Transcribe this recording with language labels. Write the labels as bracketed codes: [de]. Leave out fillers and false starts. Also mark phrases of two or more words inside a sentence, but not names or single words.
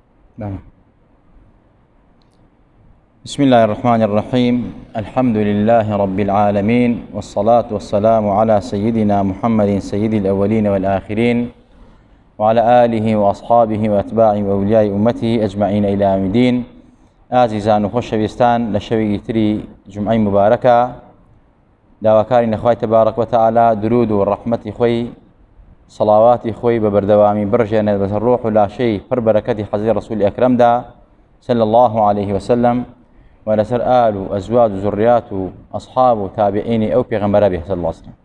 [ar] بسم الله الرحمن الرحيم. الحمد لله رب العالمين، والصلاة والسلام على سيدنا محمد سيد الأولين والآخرين، وعلى آله وأصحابه وأتباعه وأولياء أمته أجمعين إلى يوم الدين. [ckb] ئازیزان و خۆشەویستان، لە شەوی تری جمعەی مبارەکە داواکاری نەخوای [ar] تەبارەک وتەعالا [ckb] درود و ڕەحمەتی خۆی سەڵاواتی خۆی بە بەردەوامی بڕژێنێت بەسەر ڕۆح و لاشەی پڕ بەرەکەتی حەزرەتی ڕەسوولی ئەکرەمدا [ar] صلی الله عليه وسلم، [ckb] و لەسەر ئال و ئەزواج و زوڕیات و ئەصحاب و تابعینی ئەو پێغەمبەرە بێ [ar] صلی الله عليه وسلم.